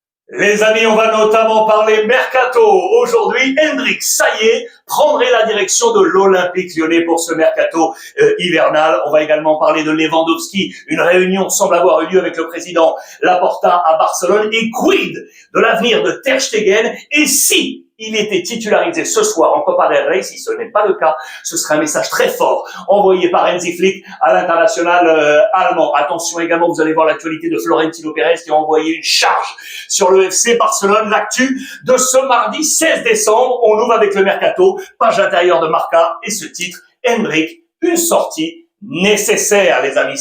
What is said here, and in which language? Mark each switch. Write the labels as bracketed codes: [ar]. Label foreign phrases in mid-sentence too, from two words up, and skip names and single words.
[fr] Les amis, on va notamment parler mercato. Aujourd'hui, Hendrik, ça y est, prendrait la direction de l'Olympique Lyonnais pour ce mercato hivernal. On va également parler de Lewandowski. Une réunion semble avoir eu lieu avec le président Laporta à Barcelone. Et quid de l'avenir de Ter Stegen? Et si il était titularisé ce soir en Copa del Rey, si ce n'est pas le cas, ce serait un message très fort envoyé par Hansi Flick à l'international allemand. Attention également, vous allez voir l'actualité de Florentino Pérez qui a envoyé une charge sur le FC Barcelone. L'actu de ce mardi 16 décembre, on ouvre avec le mercato, page intérieure de Marca et ce titre, Hendrik, une sortie nécessaire, les amis.